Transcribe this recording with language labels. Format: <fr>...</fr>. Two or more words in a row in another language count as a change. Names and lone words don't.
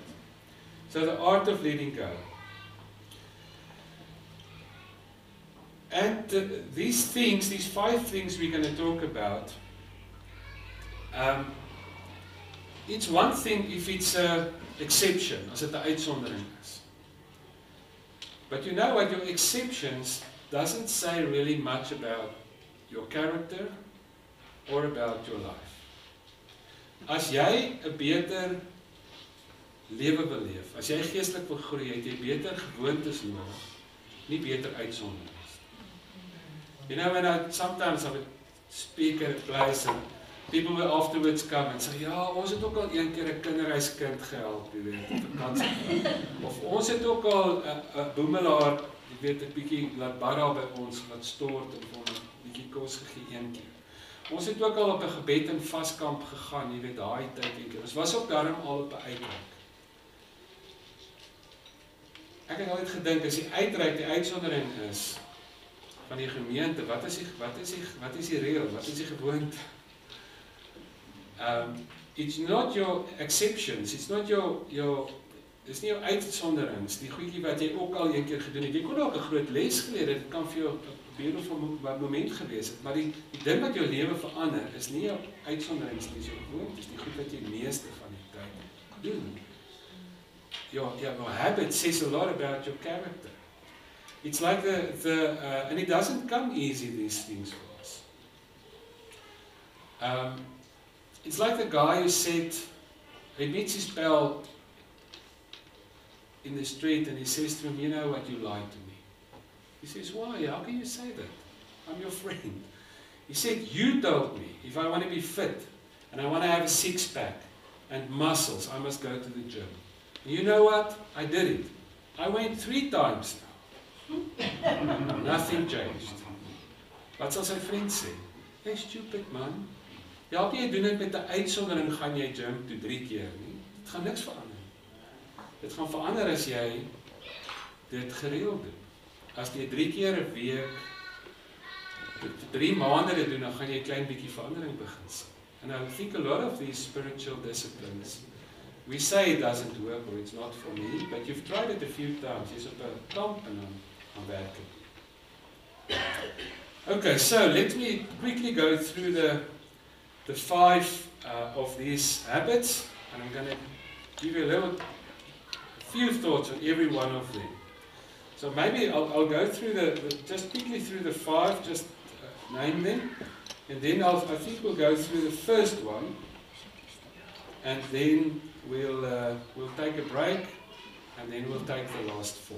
<en>So the art of letting go. And these 5 things we're going to talk about, it's one thing if it's an exception, as it</en> <af>'n uitsondering is.</af> <en>But you know what, your exceptions doesn't say really much about your character or about your life.</en> <af>As jy 'n beter lewe wil leef, as jy geestelik wil groei, het jy beter gewoontes nodig, nie beter uitsonderings.</af> <en>You know, when sometimes I would speak at a place and people will afterwards come and say,</en> <af>ja, ons het ook al een keer 'n kinderhuiskind gehelp, jy weet, op vakansie. Of ons het ook al 'n boemelaar, jy weet, 'n bietjie laat barra by ons, laat stort en vir hom 'n bietjie kos gegee een keer. Ons het ook al op 'n gebed en vaskamp gegaan, jy weet, daai tyd een keer. Ons was ook daarom al op 'n uitreik. Ek het altyd gedink, as die uitreik die uitsondering is van die gemeente, wat is die reël, wat is die gewoonte?</af> <en>It's not your exceptions, it's not</en> <af>dis nie jou uitsonderings, die goedjie wat jy ook al een keer gedoen het. Jy kon ook 'n groot les geleer het, dit kan vir jou 'n</af> <en>beautiful moment</en> <af>gewees het, maar die ding wat jou lewe verander, is nie jou uitsonderings, dis jou gewoontes, die goed wat jy meeste van die tyd doen.</af> <en>Your habit says a lot about your character. It's like and it doesn't come easy, these things for us. It's like the guy who said, he meets his pal in the street and he says to him, you know what, you lied to me. He says, why? How can you say that? I'm your friend. He said, you told me if I want to be fit and I want to have a six-pack and muscles, I must go to the gym. And you know what? I did it. I went 3 times now. Nothing changed.</en> <af>Wat sal sy vriend sê?</af> <en>Hey, stupid man.</en> <af>Ja, jy doen dit met 'n uitsondering, gaan jy gym toe 3 keer nie. Dit gaan niks verander. Dit gaan verander as jy dit gereeld doen. As jy 3 keer 'n week, 3 maande dit doen, dan gaan jy 'n klein bietjie verandering begin sien.</af> <en>And I think a lot of these spiritual disciplines, we say it doesn't work or it's not for me, but you've tried it a few times.</en> <af>Jy's op 'n kamp en dan werk it.</af> <en>Okay, so let me quickly go through the 5 of these habits, and I'm going to give you a few thoughts on every one of them. So maybe I'll go through just quickly through the 5, just name them, and then I think we'll go through the first one, and then we'll take a break, and then we'll take the last 4.</en>